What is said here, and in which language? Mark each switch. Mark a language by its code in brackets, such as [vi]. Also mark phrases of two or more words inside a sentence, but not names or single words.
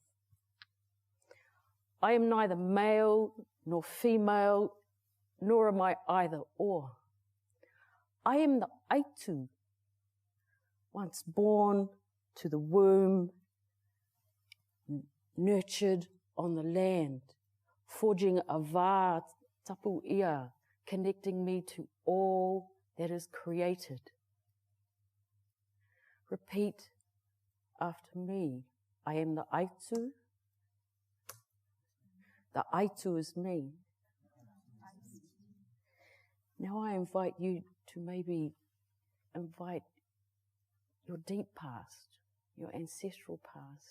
[en] I am neither male nor female, nor am I either or. I am the Aitu, once born to the womb, nurtured on the land, forging a [sm] va tapu ia, [en] connecting me to all that is created. Repeat after me. I am the Aitu. The Aitu is me. Now I invite you to maybe invite your deep past, your ancestral past.